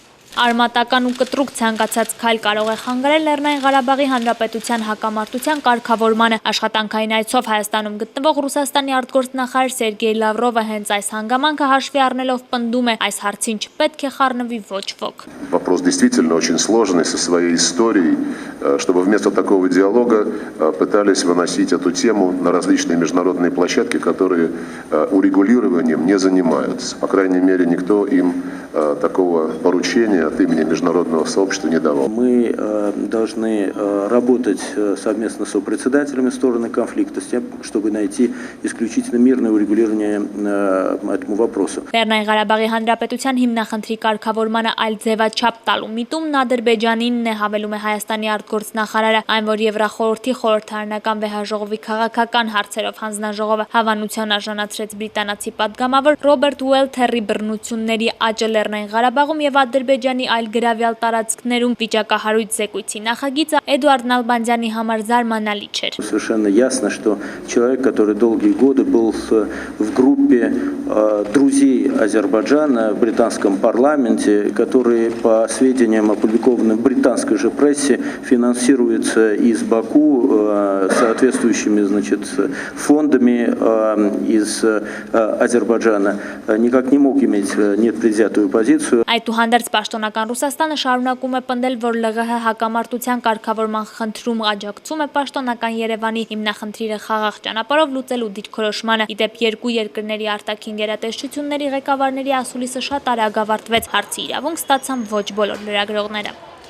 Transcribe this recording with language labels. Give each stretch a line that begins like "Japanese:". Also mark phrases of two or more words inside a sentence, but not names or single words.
Armenian: Արմատական ու կտրուկ ցանկացած քայլ կարող է խանգարել Լեռնային Ղարաբաղի Հանրապետության հակամարտության կարգավորմանը։ Աշխատանքային այցով Հայաստանում գտնվող Ռուսաստանի արտգործնախարար Սերգեյ Լավրովը հենց այս հանգամանքը հաշվի առնելով պնդում է, այս հարցին չպետք է խառնվի ոչ ոք։
Russian: Вопрос действительно очень сложный со своей историей, чтобы вместо такого диалога пытались выносить эту тему на различные международные площадки, которые урегулированием не занимаются. По крайней мере, никто им такого поручения от имени международного сообщества не давал. Мы должны работать совместно с председателями стороны конфликта с тем, чтобы найти исключительно мирное урегулирование этому вопросу.
Armenian: Լեռնային Ղարաբաղի Հանրապետության հիմնախնդրի կարգավորմանը այլ ձևաչափ տալու միտումն Ադրբեջանինն է, հավելում է Հայաստանի արտգործնախարարը, այն որ Եվրախորհրդի խորհրդարանական վեհաժողովի քաղաքական հարցերով հանձնաժողովը հավանության արժանացրեց բրիտանացի պատգամավոր Ռոբերտ Ուելթերի բռնությունների աճը Լեռնային Ղարաբաղում եւ Ադրբեջանի այլ գրավյալ տարածքներում վիճակահարույց զեկույցի նախագիծը Էդուարդ Նալբանդյանի համար զարմանալի չէր։
Russian: Совершенно ясно, что человек, который долгие годы был в группе друзей Азербайджана в британском парламенте, который, по сведениям, опубликованным в британской же прессе, финансируется из Баку соответствующими, значит, фондами из Азербайджана, никак не мог иметь непредвзятую позицию.
Armenian: Այդուհանդերձ պաշտոնական Ռուսաստանը շարունակում է պնդել, որ ԼՂՀ հակամարտության կարգավորման խնդրում աջակցում է պաշտոնական Երևանի հիմնախնդիրը խաղաղ ճանապարհով լուծելու դիրքորոշմանը։ Իդեպ երկու երկրների արտաքին գերատեսչությունների ղեկավարների ասուլիսը շատ արագ ավարտվեց, հարցի իրավունք ստացան ոչ բոլոր լրագրողները։